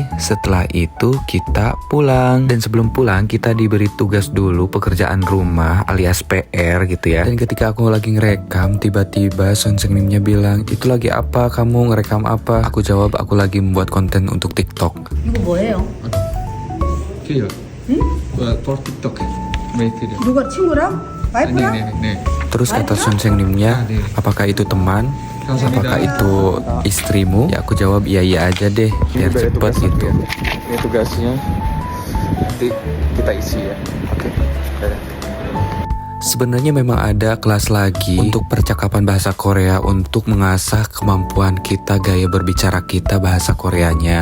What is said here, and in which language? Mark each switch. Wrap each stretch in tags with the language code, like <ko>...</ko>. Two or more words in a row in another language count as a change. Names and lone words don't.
<id>Setelah itu kita pulang. Dan sebelum pulang kita diberi tugas dulu pekerjaan rumah alias PR gitu ya. Dan ketika aku lagi ngerekam, tiba-tiba Son Seung-nimnya bilang, itu lagi apa, kamu ngerekam apa? Aku jawab, aku lagi membuat konten untuk TikTok.</id> <ko>이거 뭐예요? 걔요. 응?</ko> <en>for TikTok.</en> <ko>메이트요. 누가 친구랑?</ko> <id>Terus kata Sunsengnimnya, apakah itu teman? Apakah itu istrimu? Ya aku jawab iya aja deh, biar cepet gitu. Ini tugasnya, nanti kita isi ya. Oke. Sebenarnya memang ada kelas lagi untuk percakapan bahasa Korea untuk mengasah kemampuan kita, gaya berbicara kita bahasa Koreanya.</id>